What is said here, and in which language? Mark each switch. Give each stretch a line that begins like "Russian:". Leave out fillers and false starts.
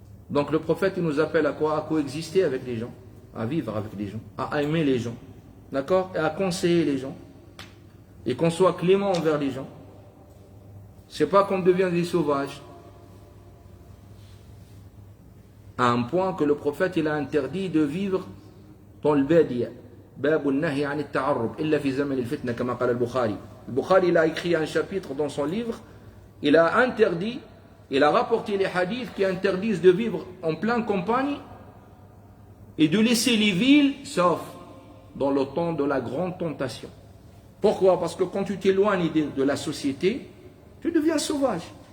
French: Donc le prophète, il nous appelle à quoi? À coexister avec les gens, à vivre avec les gens, à aimer les gens. D'accord? Et à conseiller les gens. Et qu'on soit clément envers les gens. C'est pas qu'on devient des sauvages. À un point que le prophète, il a interdit de vivre dans le badiya.
Arabic: باب النهي عن التعرب إلا في زمن الفتنة كما قال البخاري.
French: Le Bukhari, il a écrit un chapitre dans son livre. Il a interdit, il a rapporté les hadiths qui interdisent de vivre en pleine campagne et de laisser les villes, sauf dans le temps de la grande tentation. Pourquoi? Parce que quand tu t'éloignes de la société, tu deviens sauvage.